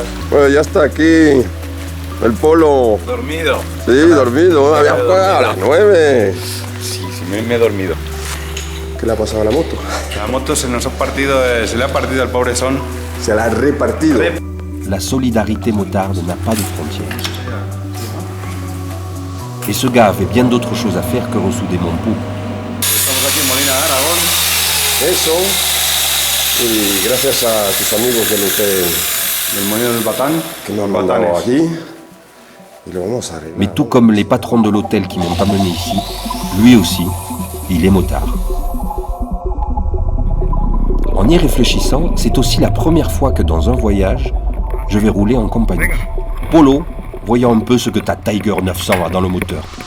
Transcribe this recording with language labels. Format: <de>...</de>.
<es>Bueno, ya está aquí el Polo. Dormido. Sí, dormido. Había jugado a las 9. Sí, me he dormido. ¿Qué le ha pasado a la moto? La moto se le ha partido al pobre Son. Se la ha repartido.</es> <fr>La solidarité motarde n'a pas de frontières. Et ce gars avait bien d'autres choses à faire que ressouder mon pot.</fr> <es>Estamos aquí en Molina de Aragón. Eso. Y gracias a tus amigos del hotel Del Molino del Batán. que me han mandado aquí. Y lo vamos a arreglar.</es> <fr>Mais tout comme les patrons de l'hôtel qui m'ont amené ici, lui aussi, il est motard. En y réfléchissant, c'est aussi la première fois que dans un voyage, je vais rouler en compagnie. Polo, voyons un peu ce que ta Tiger 900 a dans le moteur.</fr>